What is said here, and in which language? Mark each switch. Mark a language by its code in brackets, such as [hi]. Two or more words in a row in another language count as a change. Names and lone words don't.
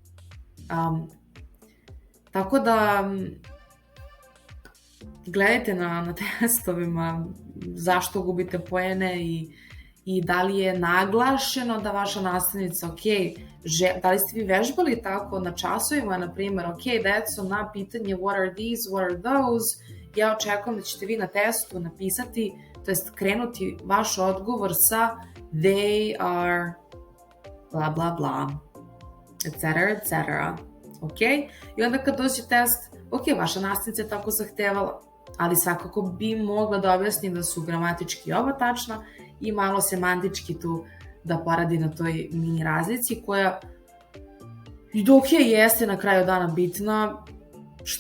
[sr] Tako da gledajte na testovima zašto gubite poene i da li je naglašeno da vaša nastavnica, ok, da li ste vi vežbali tako na časovima, na primjer, ok, deco, na pitanje [en] what are these, what are those, [sr] ja očekujem da ćete vi na testu napisati, to jest krenuti vaš odgovor sa [en] they are [sr] bla bla bla, etc. Ok? I onda kad dođe test, ok, vaša nastavnica je tako zahtevala, ali svakako bi mogla da objasni da su gramatički oba tačna i malo semantički tu da poradi na toj mini razlici koja ok, jeste na kraju dana bitna, što